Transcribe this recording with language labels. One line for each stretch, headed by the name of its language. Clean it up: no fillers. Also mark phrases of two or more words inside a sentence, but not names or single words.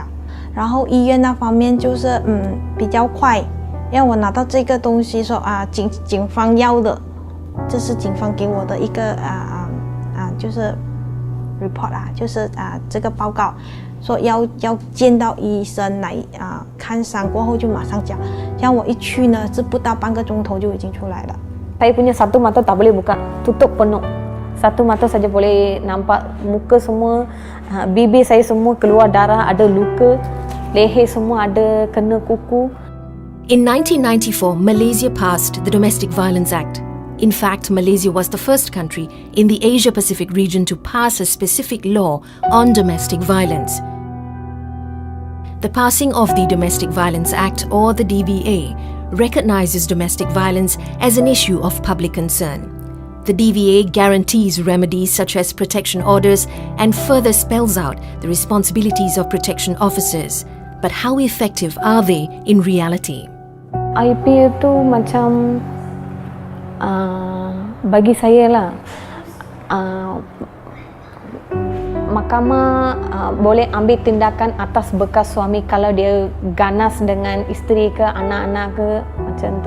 Chinese: 然后医院那方面就是比较快，让我拿到这个东西说警方要的，这是警方给我的一个就是 report 就是这个报告。说要见到医生来看伤过后就马上讲，像我一去呢是不到半个钟头就已经出来了。
Malay: Saya punya satu mata tak boleh buka, tutup penuh. Satu mata saja boleh nampak muka semua, bibir saya semua keluar darah, ada luka, leher semua ada kena kuku.
English: In 1994, Malaysia passed the Domestic Violence Act. In fact, Malaysia was the first country in the Asia-Pacific region to pass a specific law on domestic violence. The passing of the Domestic Violence Act, or the DVA, recognizes domestic violence as an issue of public concern. The DVA guarantees remedies such as protection orders and further spells out the responsibilities of protection officers. But how effective are they in reality?
Malay: IP itu macam bagi saya lah, mahkamah boleh ambil tindakan atas bekas suami kalau dia ganas dengan isteri ke anak-anak ke macam tu.